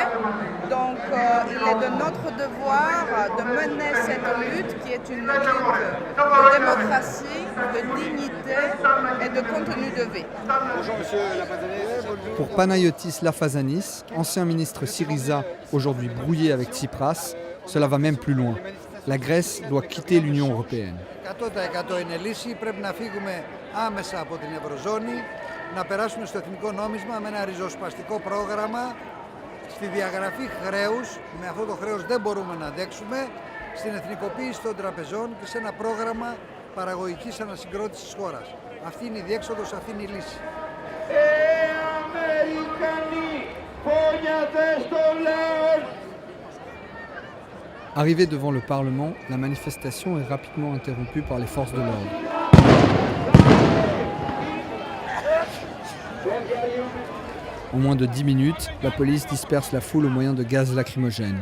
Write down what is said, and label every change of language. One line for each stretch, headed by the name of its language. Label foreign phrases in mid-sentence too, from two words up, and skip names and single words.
French: Donc il est de notre devoir de mener cette lutte qui est une lutte de démocratie, de dignité et de contenu de vie. Bonjour Monsieur Lafazanis. Pour Panayotis Lafazanis, ancien ministre Syriza, aujourd'hui brouillé avec Tsipras, cela va même plus loin. La Grèce doit quitter l'Union européenne.
Greek: 100% είναι λύση, πρέπει να φύγουμε άμεσα από την Ευρωζώνη, να περάσουμε στο εθνικό νόμισμα με ένα ριζοσπαστικό πρόγραμμα, στη διαγραφή χρέους, με αυτό το χρέος δεν μπορούμε να αντέξουμε, στην εθνικοποίηση των τραπεζών και σε ένα πρόγραμμα παραγωγικής ανασυγκρότησης της χώρας. Αυτή είναι η διέξοδος, αυτή είναι η λύση. Αμερικανοί, φωνιάτε στο λαό!
French: Arrivée devant le Parlement, la manifestation est rapidement interrompue par les forces de l'ordre. En moins de 10 minutes, la police disperse la foule au moyen de gaz lacrymogène.